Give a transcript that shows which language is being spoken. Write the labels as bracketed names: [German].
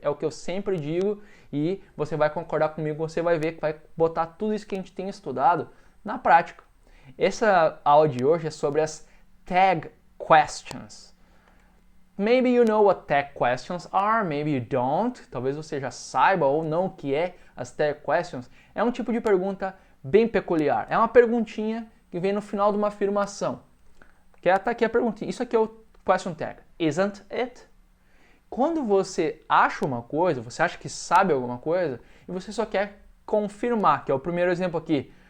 [Portuguese] É o que eu sempre digo e você vai concordar comigo, você vai ver que vai botar tudo isso que a gente tem estudado na prática. Essa aula de hoje é sobre as tag questions. [English] Maybe you know what tag questions are, maybe you don't. [Portuguese] Talvez você já saiba ou não o que é as tag questions. É um tipo de pergunta bem peculiar. É uma perguntinha que vem no final de uma afirmação. Tá aqui a perguntinha. Isso aqui é o question tag. [English] Isn't it? [Portuguese] Quando você acha uma coisa, você acha que sabe alguma coisa e você só quer confirmar, que é o primeiro exemplo aqui.